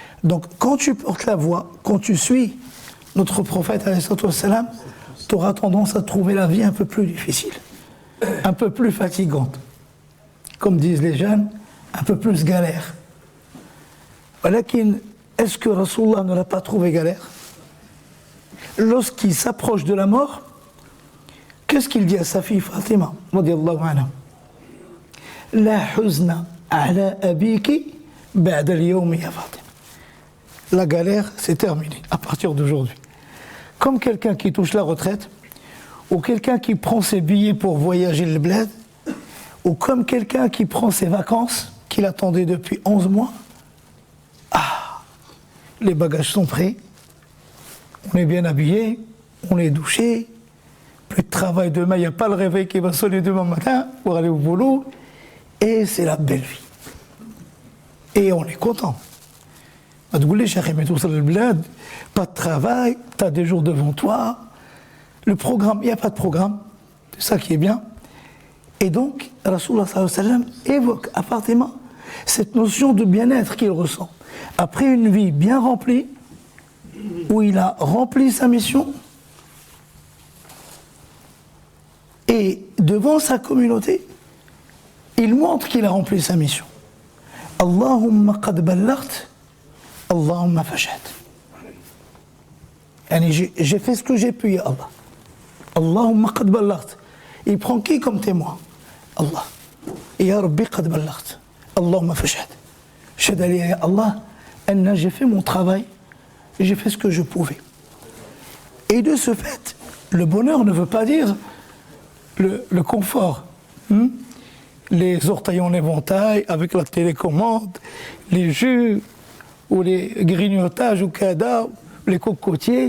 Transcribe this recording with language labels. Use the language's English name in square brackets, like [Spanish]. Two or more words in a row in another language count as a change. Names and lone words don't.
[French] Donc quand tu portes la voie, quand tu suis notre prophète, tu auras tendance à trouver la vie un peu plus difficile, un peu plus fatigante. Comme disent les jeunes, un peu plus galère. Est-ce que Rasulullah ne l'a pas trouvé galère? Lorsqu'il s'approche de la mort, qu'est-ce qu'il dit à sa fille Fatima [Arabic] رضي الله عنها? لا حزن على أبيك بعد اليوم يا فاطمة. [French] La galère, c'est terminé à partir d'aujourd'hui. Comme quelqu'un qui touche la retraite, ou quelqu'un qui prend ses billets pour voyager le bled, ou comme quelqu'un qui prend ses vacances, qu'il attendait depuis 11 mois. Ah, les bagages sont prêts, on est bien habillé, on est douché, plus de travail demain, il n'y a pas le réveil qui va sonner demain matin pour aller au boulot, et c'est la belle vie. Et on est content. Pas de travail, tu as des jours devant toi, le programme, il n'y a pas de programme, c'est ça qui est bien. Et donc, Rasulullah [Arabic] صلى الله عليه وسلم [French] évoque à Fatima cette notion de bien-être qu'il ressent. Après une vie bien remplie, où il a rempli sa mission, et devant sa communauté, il montre qu'il a rempli sa mission. [Arabic] اللهم قد بلغت، اللهم فاشهد. [French] J'ai fait ce que j'ai pu, [Arabic] يا الله. اللهم قد بلغت. [French] Il prend qui comme témoin? [Arabic] الله. يا رب قد بلغت. اللهم فاشهد. شهادة لي يا الله، أن [French] j'ai fait mon travail, j'ai fait ce que je pouvais. Et de ce fait, le bonheur ne veut pas dire le confort. Les orteils en éventail, avec la télécommande, les jus, ou les grignotages, ou cadavres, les cocotiers.